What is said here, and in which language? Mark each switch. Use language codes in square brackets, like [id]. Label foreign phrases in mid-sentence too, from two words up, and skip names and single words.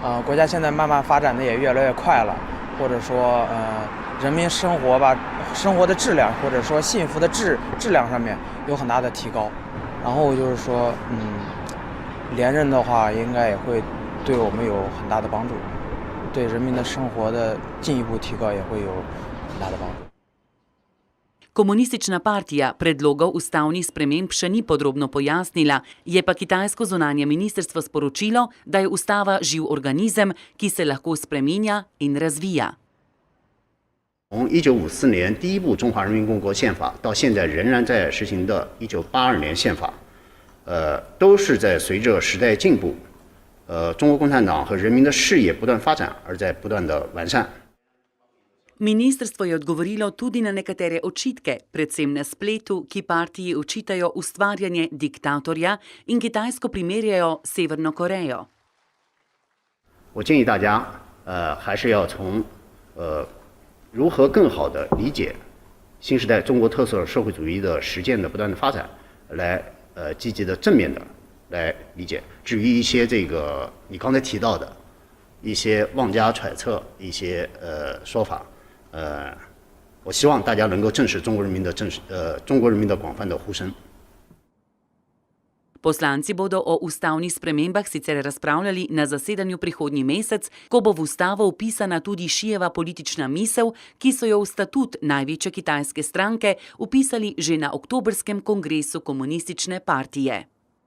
[zh] 国家现在慢慢发展的也越来越快了，或者说人民生活的质量或者说幸福的质量上面有很大的提高。然后就是说连任的话应该也会对我们有很大的帮助，对人民的生活的进一步提高也会有很大的帮助。 [sl] Komunistična partija predlogov ustavnih sprememb še ni podrobno pojasnila, je pa kitajsko zunanje ministrstvo sporočilo, da je ustava živ organizem, ki se lahko spreminja in razvija. [zh] 从1954年第一部中华人民共和国宪法到现在仍然在实行的1982年宪法，都是在随着时代进步，中国共产党和人民的事业不断发展而在不断的完善。 [sl] Ministrstvo je odgovorilo tudi na nekatere očitke, predvsem na spletu, ki partiji očitajo ustvarjanje diktatorja in Kitajsko primerjajo s Severno Korejo. [zh] 我建议大家，还是要从如何更好地理解新时代中国特色社会主义的实践的不断的发展，来积极的正面的来理解。至于一些你刚才提到的一些妄加揣测、一些说法，我希望大家能够正视中国人民的广泛的呼声。 [sl] Poslanci bodo o ustavnih spremembah sicer razpravljali na zasedanju prihodnji mesec, ko bo v ustavo vpisana tudi Xijeva politična misel, ki so jo v statut največje kitajske stranke vpisali že na oktobrskem kongresu komunistične partije.